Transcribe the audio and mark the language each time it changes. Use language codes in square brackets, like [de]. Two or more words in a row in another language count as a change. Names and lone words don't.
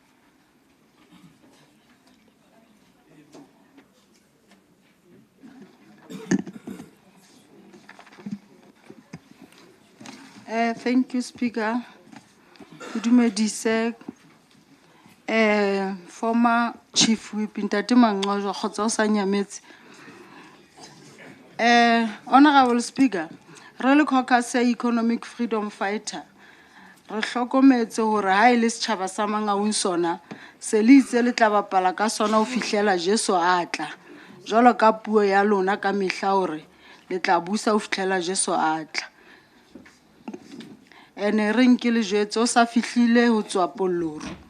[en] Thank you, Speaker. [st] Dumedise, [en] former Chief Whip [st] Ntate Mangaung kgotsa o sa nyametse. [en] Honorable Speaker, [st] re le [en] caucus economic freedom fighter, [st] re hlokometse hore ha e le setjhaba sa Mangaung sona se le itse le tla bapala ka sona ho fihlela Jesu a tla jwalo ka puo ya lona ka mehla hore le tla busa ho fihlela Jesu a tla ene re nke le jwetse o sa fihlile ho tswa polloro.